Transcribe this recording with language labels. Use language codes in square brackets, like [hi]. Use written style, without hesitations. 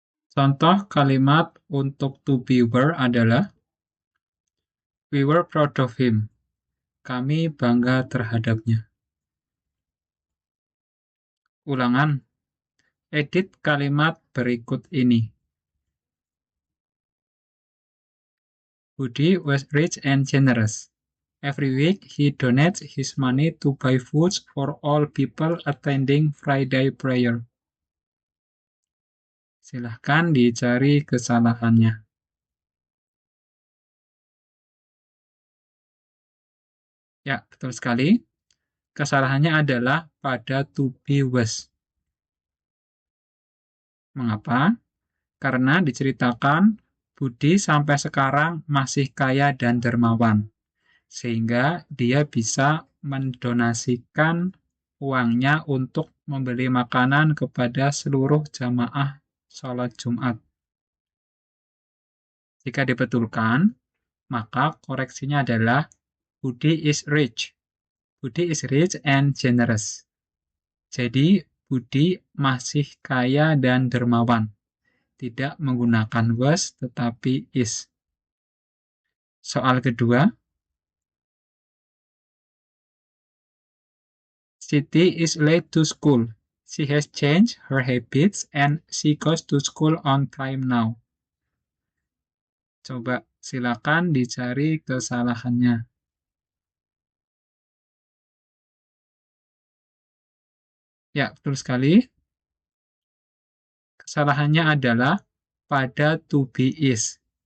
[id] Contoh kalimat untuk [en] to be were [id] adalah [en] we were proud of him. [id] Kami bangga terhadapnya. Ulangan. Edit kalimat berikut ini. [en] Budi was rich and generous. Every week he donates his money to buy foods for all people attending Friday prayer. [id] Silahkan dicari kesalahannya. Ya, betul sekali. Kesalahannya adalah pada to be was. Mengapa? Karena diceritakan Budi sampai sekarang masih kaya dan dermawan, sehingga dia bisa mendonasikan uangnya untuk membeli makanan kepada seluruh jamaah sholat Jumat. Jika dibetulkan, maka koreksinya adalah [en] Budi is rich. Budi is rich and generous. [id] Jadi, Budi masih kaya dan dermawan. tidak menggunakan was tetapi is. Soal kedua, [en] Siti is late to school. She has changed her habits and she goes to school on time now. [id] Coba silakan dicari kesalahannya. Ya, betul sekali. Kesalahannya adalah pada to be is.